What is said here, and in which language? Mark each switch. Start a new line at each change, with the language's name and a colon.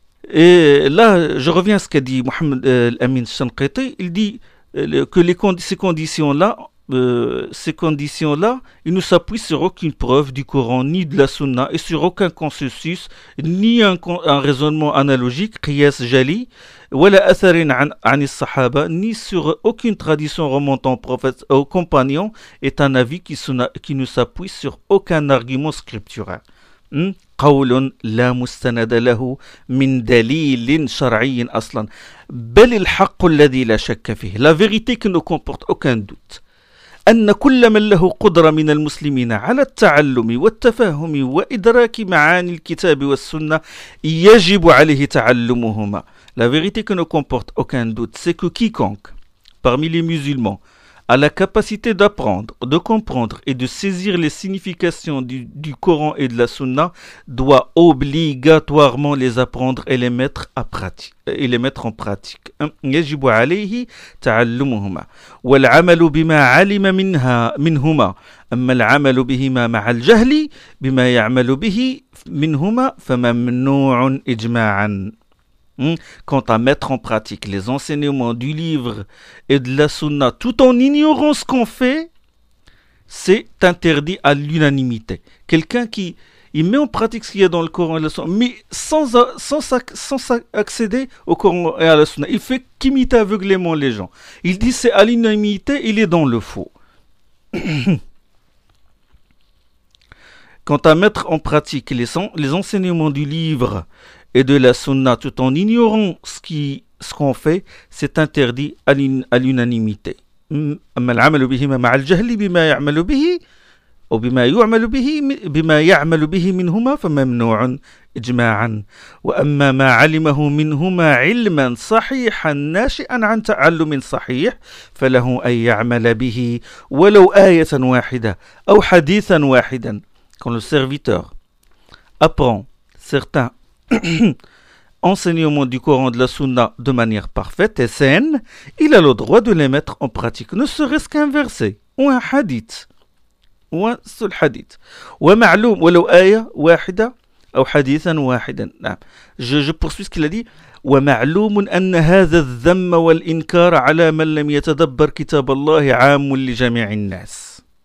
French: Et là, je reviens à ce qu'a dit Mohamed Al-Amin Shanqiti, il dit que ces conditions-là, ces conditions-là, il ne s'appuie sur aucune preuve du Coran ni de la Sunna, et sur aucun consensus ni un raisonnement analogique,
Arabic: qiyas jali, wala atharin an al-sahaba,
French: ni sur aucune tradition remontant aux compagnons, est un avis qui ne s'appuie sur aucun argument scripturaire.
Arabic: قول لا مستند له من دليل شرعي اصلا بل الحق الذي لا شك فيه.
French: La vérité qui ne comporte aucun doute.
Arabic: أن كل من له قدرة من المسلمين على التعلم والتفاهم وإدراك معاني الكتاب والسنة يجب عليه تعلمهما.
French: La vérité que ne comporte aucun doute, c'est que quiconque, parmi les musulmans, a la capacité d'apprendre, de comprendre et de saisir les significations du Coran et de la Sunna, doit obligatoirement les apprendre et les mettre en pratique.
Arabic: يجب عليه تعلمهما والعمل بما علم منهما أما العمل بهما مع الجهل بما يعمل به منهما فممنوع إجماعا.
French: Quant à mettre en pratique les enseignements du livre et de la sunna tout en ignorant ce qu'on fait, c'est interdit à l'unanimité. Quelqu'un qui il met en pratique ce qu'il y a dans le Coran et la sunna, mais sans accéder au Coran et à la sunna, il fait qu'imiter aveuglément les gens. Il dit c'est à l'unanimité, il est dans le faux. Quant à mettre en pratique les enseignements du livre et de la sunna tout en ignorant ce qu'on fait, c'est interdit à l'unanimité.
Arabic: أما العمل بهما مع الجهل بما يعمل به أو بما يعمل به منهما فممنوع إجماعا. وأما ما علمه منهما علما صحيحا ناشئا عن تعلم صحيح فله أن يعمل به ولو آية واحدة أو حديثا واحدا.
French: Quand le serviteur apprend certains enseignements du Coran de la Sunna de manière parfaite et saine, il a le droit de les mettre en pratique, ne serait-ce qu'un verset ou un hadith. Ou un seul hadith. Ou un ma'loum, ou l'ou aya, ou ahida, ou hadithan, ou ahida. Je poursuis ce qu'il a dit.
Arabic: ومعلوم أن هذا الذم والإنكار على من لم يتدبر كتاب الله عام لجميع الناس.